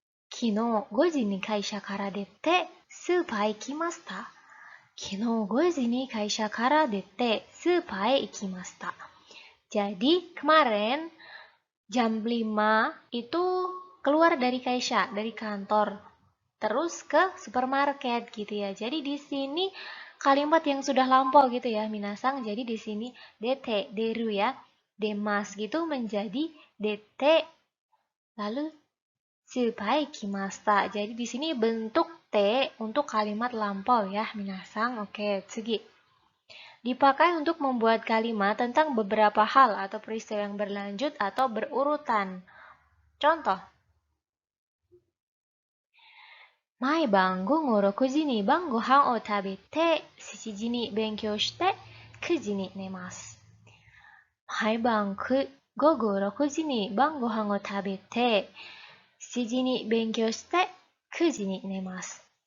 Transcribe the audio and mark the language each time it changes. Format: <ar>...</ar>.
<ja>Kino 5時に会社から出てスーパー行きました。昨日5時に会社から出てスーパーへ行きました。</ja> <id>Jadi kemarin jam 5 itu keluar dari kaisha, dari kantor, terus ke supermarket gitu ya. Jadi di sini kalimat yang sudah lampau gitu ya, minasan. Jadi di sini dete, deru ya, demas gitu menjadi dete, lalu tsupai kimasta. Jadi di sini bentuk te untuk kalimat lampau ya, minasan. Oke, tsugi. Dipakai untuk membuat kalimat tentang beberapa hal atau peristiwa yang berlanjut atau berurutan. Contoh.</id> <ja>Maiban gogo 6時に晩ご飯を食べて、7時に勉強して、9時に寝ます。毎晩午後6時に晩ご飯を食べて、7時に勉強して、9時に寝ます。</ja>